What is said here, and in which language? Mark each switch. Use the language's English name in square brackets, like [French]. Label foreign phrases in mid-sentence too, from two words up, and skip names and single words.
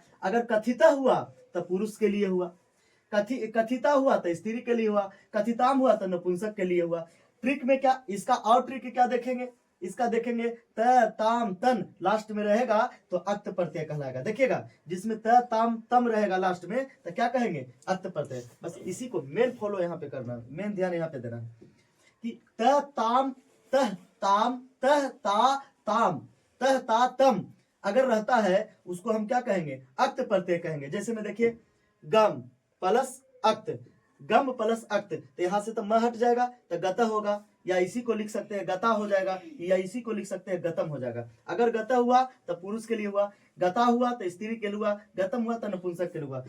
[Hindi] अगर कथिता हुआ तो पुरुष के लिए हुआ, कथिता हुआ तो स्त्री के लिए हुआ, कथिताम हुआ तो नपुंसक के लिए हुआ। ट्रिक में क्या, इसका और ट्रिक क्या देखेंगे, इसका देखेंगे त ताम तन लास्ट में रहेगा तो अक्त प्रत्यय कहलाएगा। देखिएगा जिसमें त ताम तम रहेगा लास्ट में तो क्या कहेंगे, अक्त प्रत्यय। बस इसी को [English] main follow [Hindi] यहाँ पे करना है, मेन ध्यान यहाँ पे देना है कि त ताम तह ताम तह ता ताम तह ता तम अगर रहता है उसको हम क्या कहेंगे, अक्त प्रत्यय कहेंगे। जैसे में देखिए गम प्लस अक्त, गम प्लस अक्त, तो यहाँ से तो म हट जाएगा तो गत होगा, या इसी को लिख सकते हैं गता हो जाएगा, या इसी को लिख सकते हैं गतम हो जाएगा। अगर गता हुआ तो पुरुष के लिए हुआ, गता हुआ तो स्त्री के लिए हुआ, गतम हुआ तो नपुंसक के लिए हुआ।